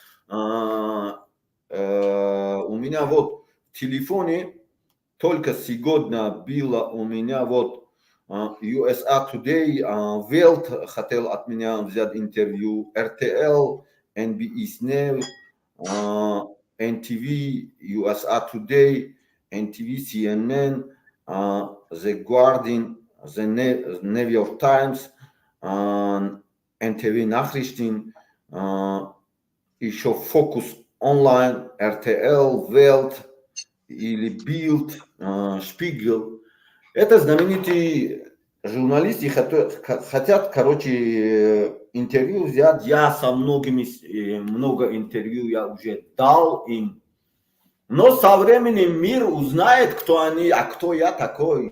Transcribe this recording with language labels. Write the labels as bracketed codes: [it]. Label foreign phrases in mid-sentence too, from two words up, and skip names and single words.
[ru] у меня вот в телефоне только сегодня было у меня вот USA Today, Welt хотел от меня взять интервью, RTL, NBC News, NTV, USA Today, NTV, CNN, The Guardian, The New York Times, NTV Nachrichten, еще Focus Online, RTL, Welt или Bild, Spiegel. Это знаменитые журналисты хотят, интервью взять. Я со многими, много интервью я уже дал им. Но со временем мир узнает, кто они, а кто я такой.